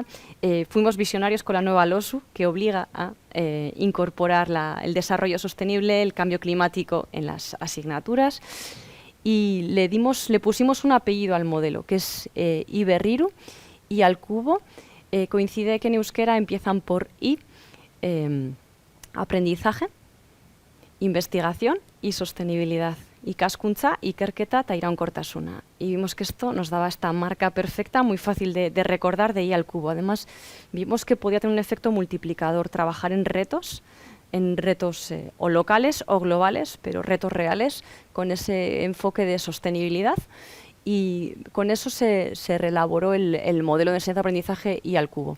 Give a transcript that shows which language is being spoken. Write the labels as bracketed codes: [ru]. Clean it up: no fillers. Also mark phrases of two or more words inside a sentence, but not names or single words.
[es] Fuimos visionarios con la nueva LOSU, que obliga a incorporar el desarrollo sostenible, el cambio climático en las asignaturas, y le pusimos un apellido al modelo, que es Iberriru, y al cubo coincide que en euskera empiezan por I, aprendizaje, investigación y sostenibilidad. [eu] Ikaskuntza, ikerketa eta iraunkortasuna. [es] Y vimos que esto nos daba esta marca perfecta, muy fácil de recordar, de I al cubo. Además, vimos que podía tener un efecto multiplicador, trabajar en retos o locales o globales, pero retos reales, con ese enfoque de sostenibilidad. Y con eso se reelaboró el modelo de enseñanza-aprendizaje I al cubo.